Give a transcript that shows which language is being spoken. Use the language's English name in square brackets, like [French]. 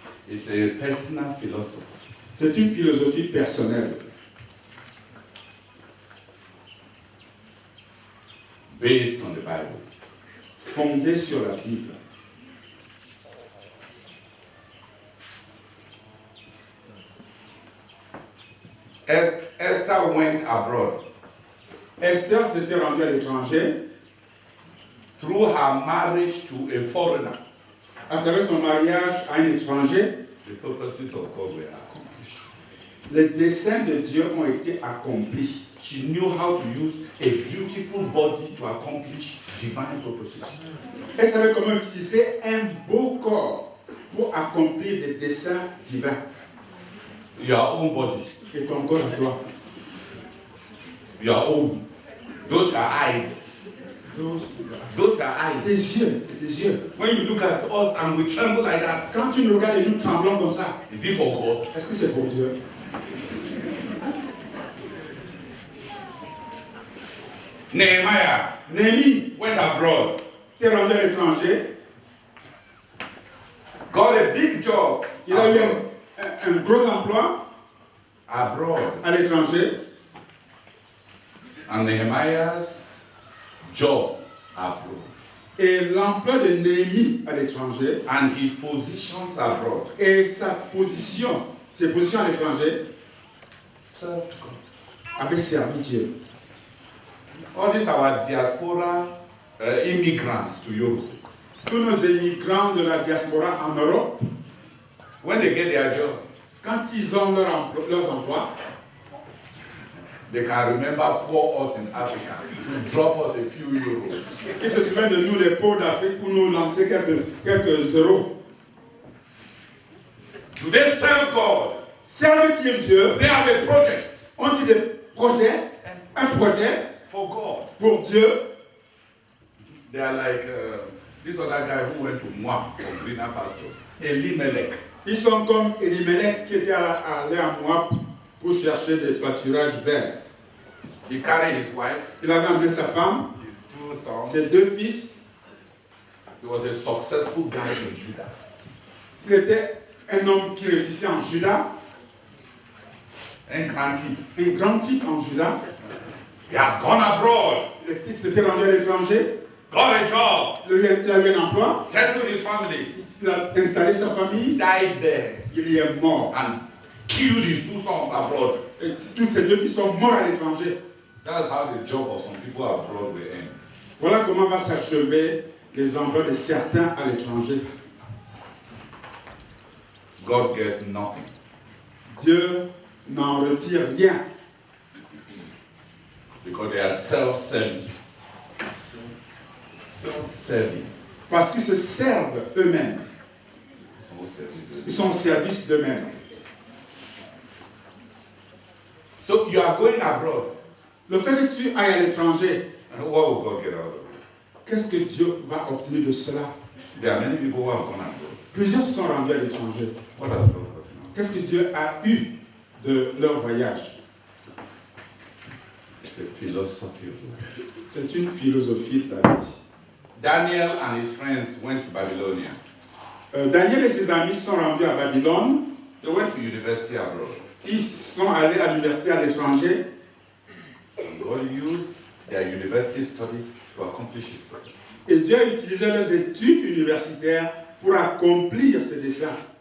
[English] It's a personal philosophy. [French] C'est une philosophie personnelle, [English] Based on the Bible. [French] fondée sur la Bible. [English] Esther went abroad [French] Esther s'était rendue à l'étranger [English] through her marriage to a foreigner. [French] à travers son mariage à un étranger. [English] The purposes of God were accomplished. [French] Les desseins de Dieu ont été accomplis. [English] She knew how to use a beautiful body to accomplish divine purposes. [French] Elle savait comment utiliser un beau corps pour accomplir des desseins divins. [English] Your own body, [French] Et ton corps à toi. [English] your own. Those are eyes. Those are eyes. [French] Tes yeux, tes yeux. [English] When you look at us and we tremble like that, [French] Quand tu nous regardes et nous tremblons comme ça, [English] is it for God? [French] est-ce que c'est pour Dieu? [English] Nehemiah [French] Néhémie [English] went abroad, [French] s'est rendu à l'étranger. [English] got a big job [French] Il a eu [English] abroad. [French] un gros emploi [English] Abroad. [French] à l'étranger. [English] And Nehemiah's job abroad. [French] Et l'emploi de Néhémie à l'étranger [English] And his positions abroad [French] et sa position, ses positions à l'étranger [English] served God. [French] avaient servi Dieu. [English] All these our diaspora immigrants to Europe. [French] Tous nos immigrants de la diaspora en Europe, [English] When they get their job, [French] quand ils ont leurs emplois, [English] they can remember poor us in Africa. To drop us a few euros. [French] ils se souviennent de nous, les pauvres d'Afrique, pour nous lancer quelques euros. [English] Do they serve God? [French] Servent-ils Dieu? [English] They have a project [French] Ont-ils des projets? Un projet [English] for God. [French] pour Dieu? [English] They are like this other guy who went to Moab for greener pastures. Elimelech. [French] Ils sont comme Elimelech qui était allé à Moab pour chercher des pâturages verts. [English] He carried his wife, [French] Il avait amené sa femme, [English] his two sons. [French] ses deux fils. [English] He was a successful guy in Judah. [French] Il était un homme qui réussissait en Juda, Un grand type. un grand type en Juda. [English] He has gone abroad, [French] Il s'était rendu à l'étranger, [English] got a job, [French] il a eu un emploi, [English] settled his family, [French] il a installé sa famille, [English] died there, [French] il y est mort. [English] and killed his two sons abroad. [French] Et tous ces deux fils sont morts à l'étranger. [English] That's how the job of some people abroad will end. [French] Voilà comment va s'achever les emplois de certains à l'étranger. [English] God gets nothing. [French] Dieu n'en retire rien. [English] Because they are self-serving. Self-serving. [French] Parce qu'ils se servent eux-mêmes. Ils sont au service d'eux-mêmes. [English] So you are going abroad. [French] Le fait que tu ailles à l'étranger, [English] What will God get out of it? [French] qu'est-ce que Dieu va obtenir de cela? [English] There are many people who have gone abroad. [French] Plusieurs se sont rendus à l'étranger. [English] What has God gotten out? [French] Qu'est-ce que Dieu a eu de leur voyage? [English] It's a philosophy of life. [French] C'est une philosophie de la vie. [English] Daniel and his friends went to Babylonia. [French] Daniel et ses amis sont rendus à Babylone. [English] They went to university abroad. [French] Ils sont allés à l'université à l'étranger. [English] And God used their university studies to accomplish his purpose. [French] Et Dieu a utilisé leurs études universitaires pour accomplir ses desseins.